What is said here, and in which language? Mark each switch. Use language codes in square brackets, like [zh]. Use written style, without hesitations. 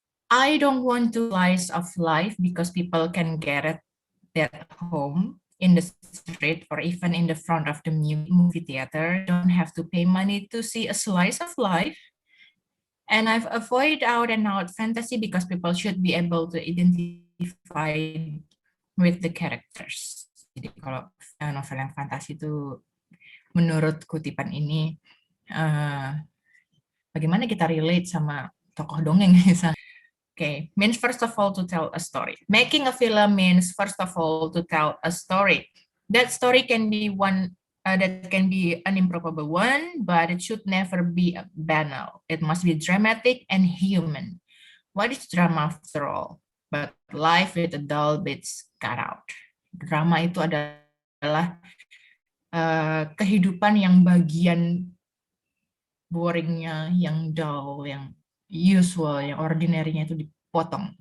[en] I don't want to slice of life because people can get it at home in the street or even in the front of the movie theater. Don't have to pay money to see a slice of life. And I've avoided out and out fantasy because people should be able to identify with the characters. [id] Jadi kalau novel yang fantasi itu menurut kutipan ini bagaimana kita relate sama tokoh dongeng misalnya. [en] Okay, means first of all to tell a story. Making a film means first of all to tell a story. That story can be one that can be an improbable one, but it should never be banal. It must be dramatic and human. What is drama after all? But life with a dull bits cut out. [id] Drama itu adalah kehidupan yang bagian boringnya, yang dull, yang usual, yang ordinary-nya itu dipotong.